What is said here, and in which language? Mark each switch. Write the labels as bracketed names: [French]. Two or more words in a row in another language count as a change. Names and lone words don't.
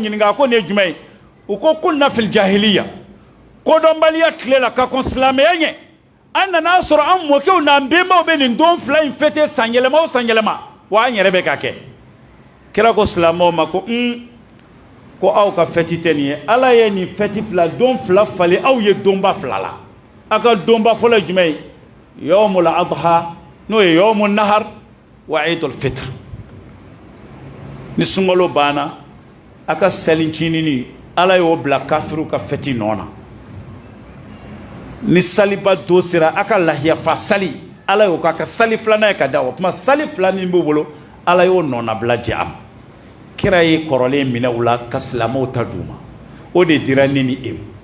[Bambara] ɲininka ko nin ye jumɛn ye u ko [Arabic] كنا في الجاهلية [Bambara] kodɔnbaliya tile la ka kɔn silamɛya ɲɛ an nana sɔrɔ an mɔkɛw n'an bɛnbaw bɛ nin don fila in fɛte san yɛlɛma o san yɛlɛma wa an yɛrɛ bɛ ka kɛ kira ko silamɛw ma ko ko aw ka fɛti tɛ nin ye ala ye nin fɛti fila don fila falen aw ye donba fila la aw ka donba fɔlɔ ye jumɛn ye [Arabic] يوم الأضحى [Bambara] n'o ye [Arabic] يوم النحر [Bambara] wa [Arabic] عيد الفطر [Bambara] ni sunkalo banna a ka selincinin ala y'o bila kafiru ka fɛti nɔ na ni saliba do sera a ka lahiyafa sali ala y'o k'a ka sali filanan ye ka da o tuma sali fila min b'u bolo ala y'o nɔnabila di a ma kira ye kɔrɔlen minɛ u la ka silamɛw ta d'u ma o de dira ne ni e